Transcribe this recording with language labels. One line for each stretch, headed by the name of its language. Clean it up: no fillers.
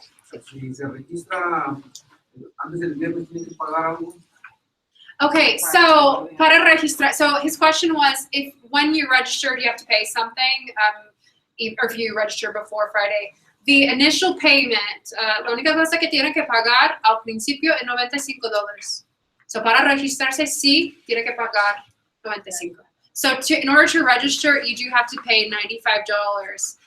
Spanish: Si se registra antes del viernes, ¿tiene que pagar algo? Okay, so para registrar.
English: So his question was, if when you register, do you have to pay something? Or if you register before Friday, the initial payment,
Spanish: la única cosa que tiene que pagar al principio es $95. So para registrarse, sí, tiene que pagar $95.
English: So in order to register, you do have to pay $95.